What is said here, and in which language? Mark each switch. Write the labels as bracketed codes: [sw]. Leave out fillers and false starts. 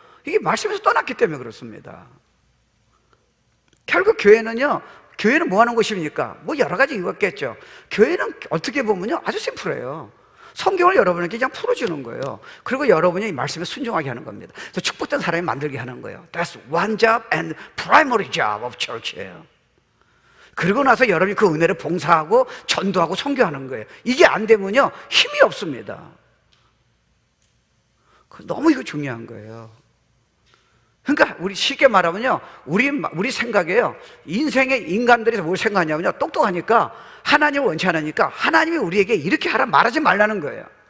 [ko] 이게 말씀에서 떠났기 때문에 그렇습니다. 결국 교회는 뭐 하는 곳입니까? 여러 가지 이유가 있겠죠. 교회는 어떻게 보면요 아주 심플해요. 성경을 여러분에게 그냥 풀어주는 거예요. 그리고 여러분이 이 말씀에 순종하게 하는 겁니다. 그래서 축복된 사람이 만들게 하는 거예요. [en] That's one job and primary job of church예요. [ko] 그리고 나서 여러분이 그 은혜를 봉사하고 전도하고 선교하는 거예요. 이게 안 되면요 힘이 없습니다. 너무 이거 중요한 거예요. 그러니까 우리 쉽게 말하면요 우리 생각에요 인생의 인간들이 뭘 생각하냐면요 똑똑하니까 하나님을 원치 않으니까 하나님이 우리에게 이렇게 하라 말하지 말라는 거예요.